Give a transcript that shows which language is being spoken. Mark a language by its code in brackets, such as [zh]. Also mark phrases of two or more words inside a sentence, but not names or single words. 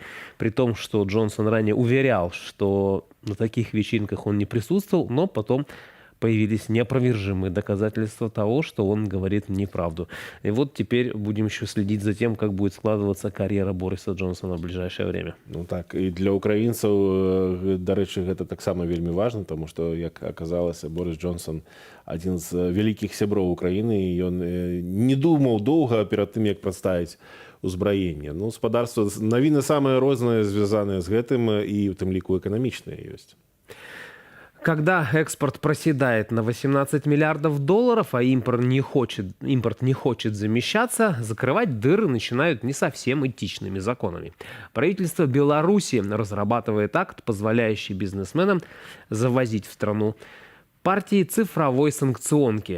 [ru] При том, что Джонсон ранее уверял, что на таких вечеринках он не присутствовал, но потом появились неопровержимые доказательства того, что он говорит неправду. И вот теперь будем еще следить за тем, как будет складываться карьера Бориса Джонсона в ближайшее время. [be] Ну так, і для украінцаў, дарэчы, гэта таксама вельмі важна, тому што, як аказалася, Борис Джонсон адзін з вялікіх сяброў Украіны, і ён не думаў доўга перад тым, як прадставіць узбраенне. Ну, гаспадарства, навіны самыя розныя, звязаныя з гэтым, і у тым ліку эканамічныя ёсць. [ru] Когда экспорт проседает на 18 миллиардов долларов, а импорт не хочет замещаться, закрывать дыры начинают не совсем этичными законами. Правительство Беларуси разрабатывает акт, позволяющий бизнесменам завозить в страну партии цифровой санкционки.